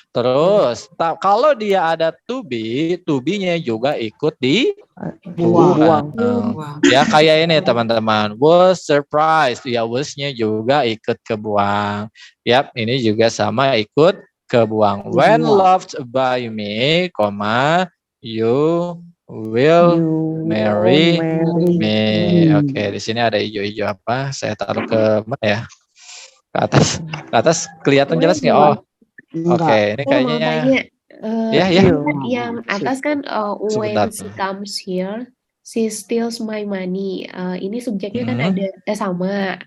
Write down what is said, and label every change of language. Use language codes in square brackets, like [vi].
[id] Terus kalau dia ada to be-nya juga ikut dibuang. Ya kayak ini teman-teman, [en] was surprised, [id] ya was-nya juga ikut kebuang. Yap, ini juga sama ikut kebuang. [en] When loved by me, you will marry me. [id] Di sini ada hijau-hijau apa? Saya taruh ke mana ya? Ke atas kelihatan jelas nggak? Ini kayaknya. Yang atas kan [en] when she comes here, she steals my money. [id] Ini subjeknya kan ada sama.